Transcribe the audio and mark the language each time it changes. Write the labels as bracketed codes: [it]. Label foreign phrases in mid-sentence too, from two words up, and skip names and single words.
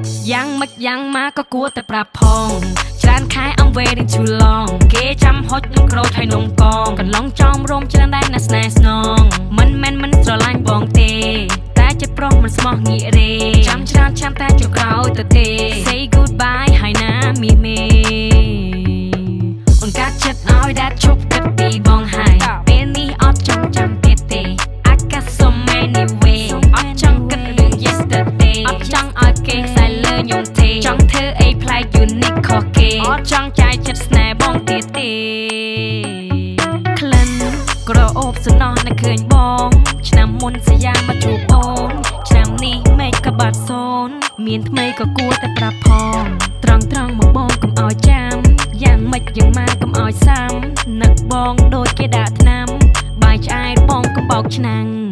[km] យ៉ាងម៉េចយ៉ាងម៉ាក៏គួរតែប្រាប់ផង ច្រើនខែ [en] I'm waiting too long [km] គេចាំហុចនឹងក្រូចហើយនំកង កន្លងចោមរោមច្រើនដែរណាស់ស្នេហ៍ស្នង មិនមែនមិនស្រឡាញ់បងទេ តែចិត្តប្រុសមិនស្មោះងាករេ ចាំច្រើនចាំតែចុះក្រោយទៅទេ [en] Say goodbye [km] ហើយណាមាសមេ អូនកាត់ចិត្តឲ្យ Dad ឈប់គិតពីបងហើយ ពេលនេះអត់ចង់ចាំទៀតទេ [en] I got so many way [km] អត់ចង់គិតរឿង yesterday អត់ចង់ឲ្យគេសែនលើខ្ញុំទេ ចង់ធ្វើអីប្លែក unique ខុសគេ អត់ចង់ចាយចិត្តស្នេហ៍បងទៀតទេ ក្លិនក្រអូបសំណោះនឹកឃើញបង ឆ្នាំមុនសយាមកជួបអូន ឆ្នាំនេះមេឃក៏បាត់សូន មានថ្មីក៏គួរតែប្រាប់ផង ត្រង់ត្រង់មកបងកុំឲ្យចាំ យ៉ាងម៉េចយ៉ាងម៉ាកុំឲ្យសាំ នឹកបងដូចគេដាក់ថ្នាំ បាយឆ្អែតបងកុំបោកឆ្នាំង